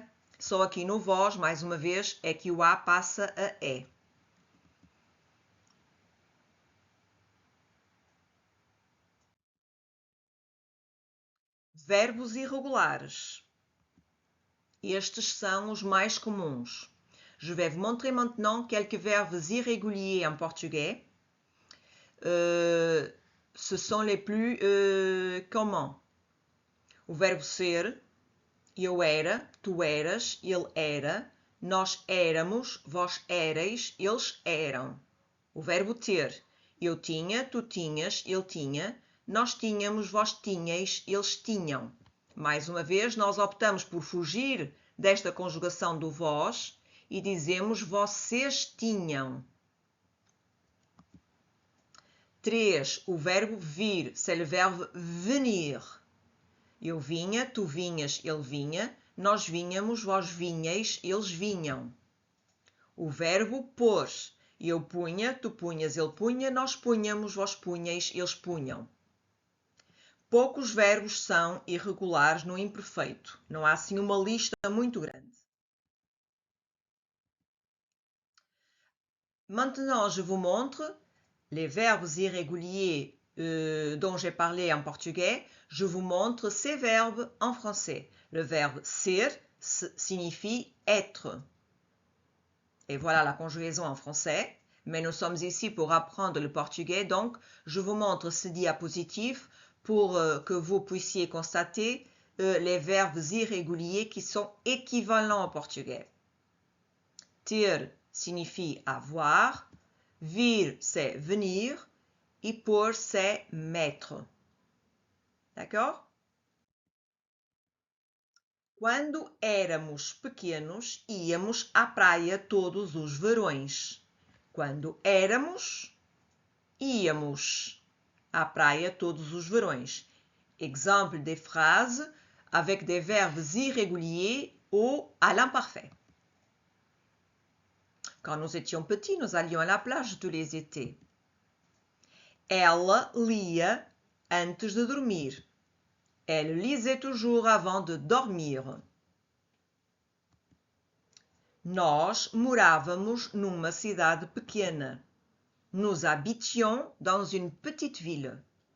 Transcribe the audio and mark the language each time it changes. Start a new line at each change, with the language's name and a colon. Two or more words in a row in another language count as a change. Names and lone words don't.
Portuguese: Só aqui no vós, mais uma vez, é que o A passa a E. Verbos irregulares. Estes são os mais comuns.
French: Je vais vous montrer maintenant quelques verbes irréguliers en portugais. Ce sont les plus communs.
Portuguese: O verbo ser, eu era, tu eras, ele era, nós éramos, vós éreis, eles eram. O verbo ter, eu tinha, tu tinhas, ele tinha, nós tínhamos, vós tinhais, eles tinham. Mais uma vez, nós optamos por fugir desta conjugação do vós e dizemos vocês tinham. 3. O verbo vir,
French: c'est le verbe venir.
Portuguese: Eu vinha, tu vinhas, ele vinha, nós vinhamos, vós vinhais, eles vinham. O verbo pôr, eu punha, tu punhas, ele punha, nós punhamos, vós punhais, eles punham. Poucos verbos são irregulares no imperfeito. Não há assim uma lista muito grande.
French: Maintenant, je vous montre les verbes irréguliers dont j'ai parlé en portugais. Je vous montre ces verbes en français. Le verbe ser signifie être. Et voilà la conjugaison en français. Mais nous sommes ici pour apprendre le portugais, donc je vous montre ce diapositive pour que vous puissiez constater les verbes irréguliers qui sont équivalents au portugais. Ter signifie avoir, vir c'est venir e pôr c'est mettre. D'accord?
Portuguese: Quando éramos pequenos, íamos à praia todos os verões. Quando éramos, íamos à praia todos os verões.
French: Exemple des phrases avec des verbes irréguliers ou à l'imparfait. Quand nous étions petits, nous allions à la plage tous les étés.
Portuguese: Ela lia antes de dormir.
French: Elle lisait toujours avant de dormir.
Portuguese: Nós morávamos numa cidade pequena.
French: Nous habitions dans une petite ville.